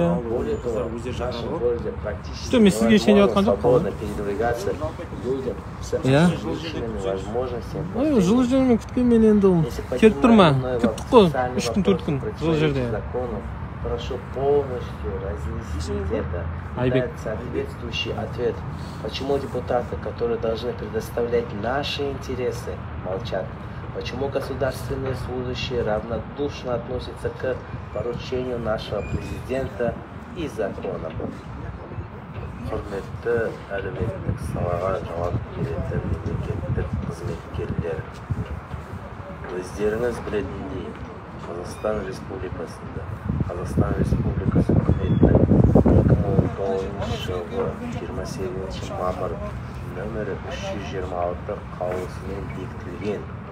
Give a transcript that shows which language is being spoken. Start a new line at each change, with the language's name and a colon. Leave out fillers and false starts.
Russian: Более того, в нашем городе практически невозможно свободно передвигаться людям с ограниченными возможностями.
Kazakh: Жылы жермен күткенмен енді ол келіп тұрма. Күттік қой 3 күн 4 күн жылы жерде.
Russian: Прошу полностью разъяснить это и дать соответствующий ответ. Почему депутаты, которые должны предоставлять наши интересы, молчат? Почему государственные служащие равнодушно относятся к поручению нашего президента и законам?
Kazakh: Құрметті әлеуметтік салаға жауап беретін мемлекеттік қызметкерлер, өздеріңіз білетіндей, Қазақстан Республикасында Қазақстан Республикасы үкіметінің 2019 жылғы 28 мамыр нөмірі 326 қаулысымен бекітілген